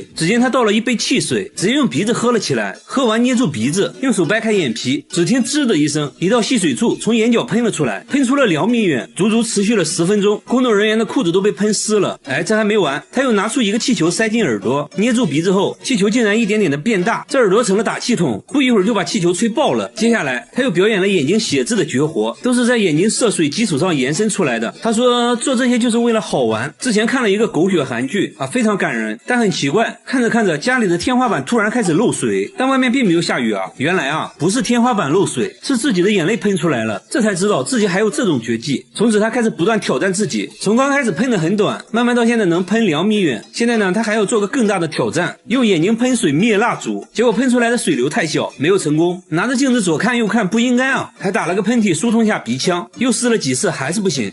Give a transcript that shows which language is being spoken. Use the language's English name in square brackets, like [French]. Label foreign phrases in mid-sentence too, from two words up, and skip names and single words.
[Chinese] 只見他倒了一杯汽水，直接用鼻子喝了起來，喝完捏住鼻子，用手掰開眼皮，只聽吱的一聲，一道細水柱從眼角噴了出來，噴出了2米遠，足足持續了10分鐘。工作人員的褲子都被噴濕了。哎，這還沒完，他又拿出一個氣球塞進耳朵，捏住鼻子後，氣球竟然一點點的變大，這耳朵成了打氣筒，不一會兒就把氣球吹爆了。接下來他又表演了眼睛寫字的絕活，都是在眼睛涉水基礎上延伸出來的。他說做這些就是為了好玩。之前看了一個狗血韓劇啊，非常感人，但很奇怪，看着看着家裡的天花板突然開始漏水，但外面並沒有下雨啊。原來啊，不是天花板漏水，是自己的眼淚噴出來了。這才知道自己還有這種絕技。從此他開始不斷挑戰自己，從剛開始噴得很短，慢慢到現在能噴2米遠。現在呢，他還要做個更大的挑戰，用眼睛噴水滅蠟燭，結果噴出來的水流太小，沒有成功。拿着鏡子左看右看，不應該啊，還打了個噴嚏疏通下鼻腔，又試了幾次還是不行。